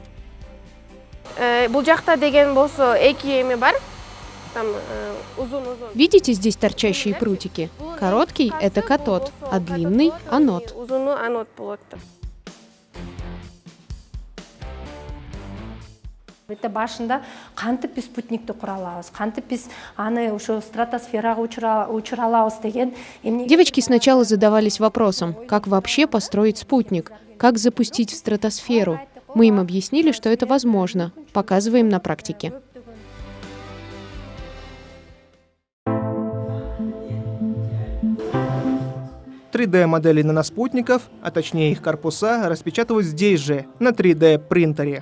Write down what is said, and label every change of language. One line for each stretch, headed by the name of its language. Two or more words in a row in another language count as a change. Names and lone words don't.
Russian: Видите здесь торчащие прутики? Короткий – это катод, а длинный – анод.
Kyrgyz: Это башында кантип биз спутникти кура алабыз, кантип биз аны ошо стратосферага учура алабыз деген.
Russian: Девочки сначала задавались вопросом, как вообще построить спутник, как запустить в стратосферу. Мы им объяснили, что это возможно, показываем на практике. «3D-модели наноспутников, а точнее их корпуса, распечатывают здесь же, на 3D-принтере.